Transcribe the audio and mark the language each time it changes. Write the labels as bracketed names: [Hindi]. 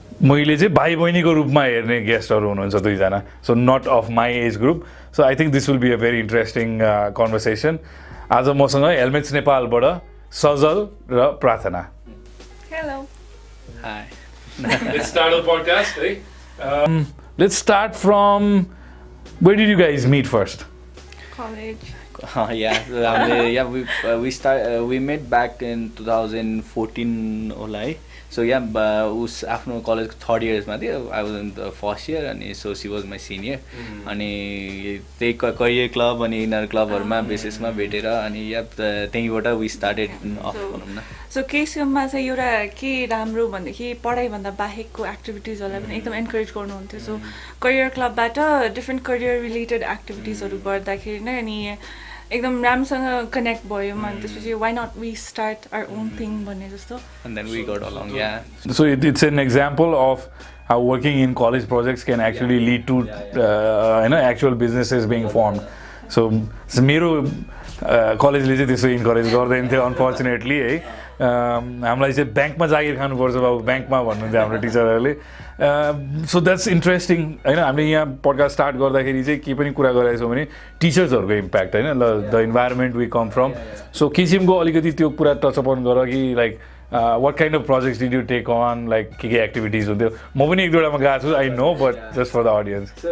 [Nepali] मैले चाहिँ भाइ बहिनीको रूपमा हेर्ने गेस्टहरू हुनुहुन्छ दुईजना [English] so not of my age group so I think this will be a very interesting conversation [Nepali] आज मसँग हेलमेट्स नेपालबाट सजल र प्रार्थना [English] Hello. Hi. Let's start the podcast, let's start from where did you guys meet first? College. We met back in 2014 [Nepali] होला है so उस आफ्नो college third इयर्समा थियो [English] I was in the first year [Nepali] अनि [English] so she was my senior [Nepali] अनि त्यही career club अनि inner क्लबहरूमा बेसिसमा भेटेर अनि त्यहीँबाट [English] we started off [Nepali] भनौँ न सो केसिएममा चाहिँ एउटा के राम्रो भन्दाखेरि पढाइभन्दा बाहेकको एक्टिभिटिजहरूलाई पनि एकदम एन्करेज गर्नुहुन्थ्यो सो करियर क्लबबाट डिफ्रेन्ट करियर रिलेटेड एक्टिभिटिजहरू गर्दाखेरि नै अनि एकदम राम्रोसँग कनेक्ट भयो अनि त्यसपछि [English] why not we start our own thing [Nepali] भन्ने जस्तो [English] and then we got along So it's an example of how working in college projects can actually lead to actual businesses being formed. [Nepali] So मेरो कलेजले चाहिँ त्यसो encourage गर्दैन थियो unfortunately है हामीलाई चाहिँ ब्याङ्कमा जागिर खानुपर्छ बाबु ब्याङ्कमा भन्नुहुन्थ्यो हाम्रो टिचरहरूले [English] so that's interesting [Nepali] होइन हामीले यहाँ पडकास्ट स्टार्ट गर्दाखेरि चाहिँ के पनि कुरा गरिरहेको छौँ भने टिचर्सहरूको इम्प्याक्ट होइन [English] the environment we come from [Nepali] so किसिमको अलिकति त्यो कुरा टचअप अन गर कि like [English] what kind of projects did you take on like [Nepali] के एक्टिभिटिज हुन्थ्यो म पनि एक दुईवटामा गएको छु [English] I know but just for the audience